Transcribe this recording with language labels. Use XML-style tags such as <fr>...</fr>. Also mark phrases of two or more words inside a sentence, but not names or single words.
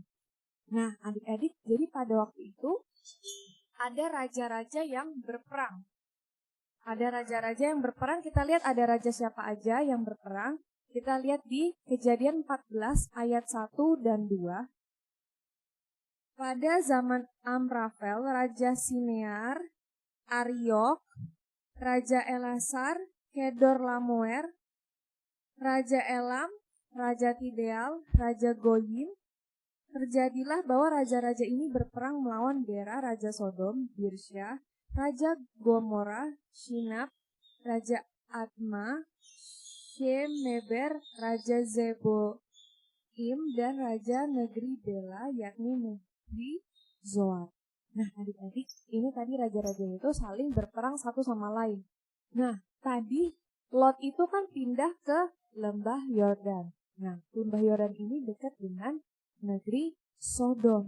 <id>Nah, adik-adik, jadi pada waktu itu ada raja-raja yang berperang. Ada raja-raja yang berperang. Kita lihat ada raja siapa aja yang berperang. Kita lihat di Kejadian 14 ayat 1 dan 2. Pada zaman Amrafel, Raja Sinear, Ariok, Raja Elasar, Kedor Lamoer, Raja Elam, Raja Tideal, Raja Goyim. Terjadilah bahwa raja-raja ini berperang melawan Bera, Raja Sodom, Birsya, Raja Gomora, Shinab, Raja Adma, Shemeber, Raja Zeboim, dan Raja Negeri Bela, yakni negeri Zoar. Nah, adik-adik, ini tadi raja-raja itu saling berperang satu sama lain. Nah, tadi Lot itu kan pindah ke lembah Yordan. Nah, lembah Yordan ini dekat dengan negeri Sodom.</id>